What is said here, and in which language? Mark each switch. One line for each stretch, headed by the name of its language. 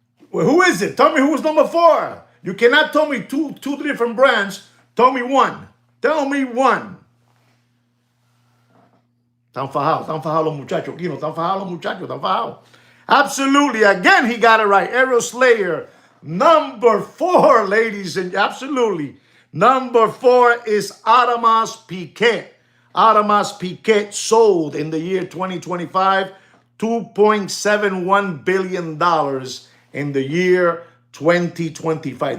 English: Well, who is it? Tell me who's number 4. You cannot tell me two different brands. Tell me one. Tell me one.
Spanish: Están fajados los muchachos, Kino. Están fajados los muchachos, están fajados.
English: Absolutely. Again, he got it right. Aero Slayer. Number 4, ladies and absolutely. Number 4 is Audemars Piguet. Audemars Piguet sold in the year 2025 $2.71 billion in the year 2025.